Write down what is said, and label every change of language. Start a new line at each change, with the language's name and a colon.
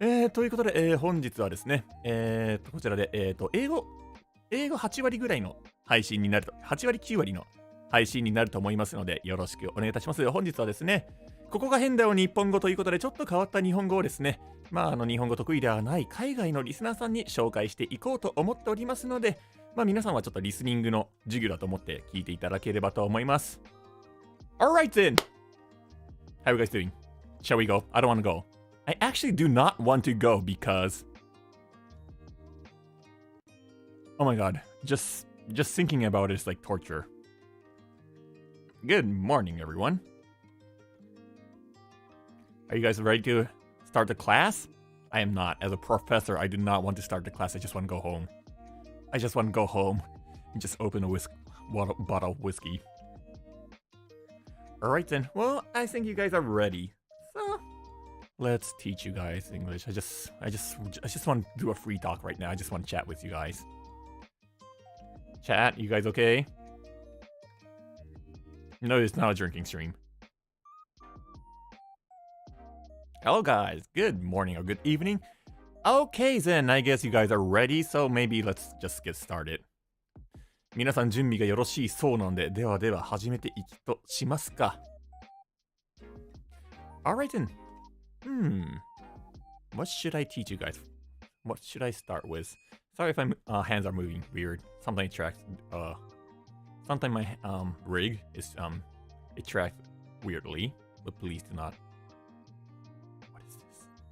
Japanese: ということで、本日はですね、こちらで、英語8割ぐらいの配信になると、8割9割の配信になると思いますので、よろしくお願いいたします。本日はですね、ここが変だよ日本語ということで、ちょっと変わった日本語をですね、日本語得意ではない海外のリスナーさんに紹介していこうと思っておりますので、皆さんはちょっとリスニングの授業だと思って聞いていただければと思います。
English: Alright then! How are you guys doing? Shall we go? I don't want to go. I actually do not want to go because... Oh my god. Just thinking about it is like torture. Good morning, everyone. Are you guys ready to start the class? I am not. As a professor, I do not want to start the class. I just want to go home. I just want to go home and just open a bottle of whiskey. Alright then. Well, I think you guys are ready. So, let's teach you guys English. I just want to do a free talk right now. I just want to chat with you guys. Chat, you guys okay? No, it's not a drinking stream. Hello guys, good morning or good evening. Okay then, I guess you guys are ready, so maybe let's just get started.
Japanese: 皆さん準備がよろしいそうなので、では始めていきとしますか。
English: Alright then. What should I teach you guys? What should I start with? Sorry if my hands are moving weird. Sometimes my rig is it tracks weirdly, but please do not. What is this?